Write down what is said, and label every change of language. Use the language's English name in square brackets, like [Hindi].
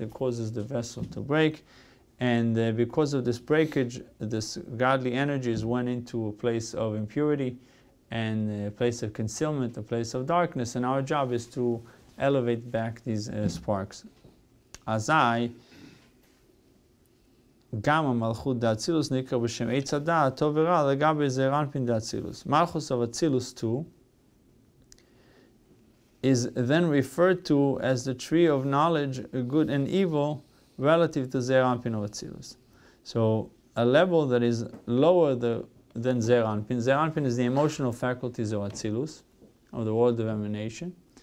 [English] It causes the vessel to break. And because of this breakage, this godly energies went into a place of impurity and a place of concealment, a place of darkness. And our job is to elevate back these sparks. [Hebrew] Azai, גם המלכות דאצילוס נקרא בשם עץ הדעת, טוב ורע, לגבי זעיר אנפין דאצילוס. [English] Malchus of Atzilus too is then referred to as the tree of knowledge, good and evil, relative to Zeir Anpin of Atzilus. So a level that is lower than Zeir Anpin. Zeir Anpin is the emotional faculties of Atzilus, of the world of emanation.